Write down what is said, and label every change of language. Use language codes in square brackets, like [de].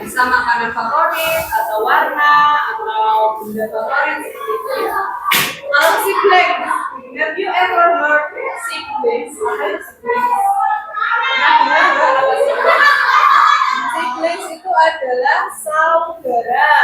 [id] Bisa makanan favorit atau warna atau benda favorit seperti itu ya. [en] Kalau siblings, have you ever heard siblings? [id] Apa itu siblings? Pernah dengar nggak apa siblings? Siblings itu adalah saudara.